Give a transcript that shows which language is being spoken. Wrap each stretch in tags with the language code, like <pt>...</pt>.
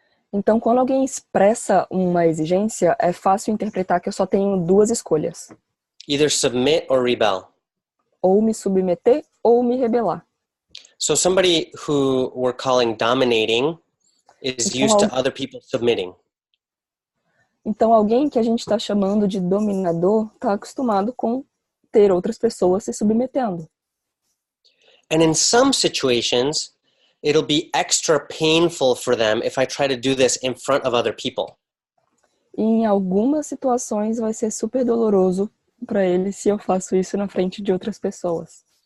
<pt>Então, quando alguém expressa uma exigência, é fácil interpretar que eu só tenho duas escolhas.</pt> <en>Either submit or rebel.</en> <pt>Ou me submeter ou me rebelar.</pt> <en>So somebody who we're calling dominating is used to other people submitting.</en> <pt>Então, alguém que a gente está chamando de dominador está acostumado com ter outras pessoas se submetendo.</pt> <en>And in some situations, it'll be extra painful for them if I try to do this in front of other people.</en> <pt>E em algumas situações vai ser super doloroso para ele se eu faço isso na frente de outras pessoas.</pt>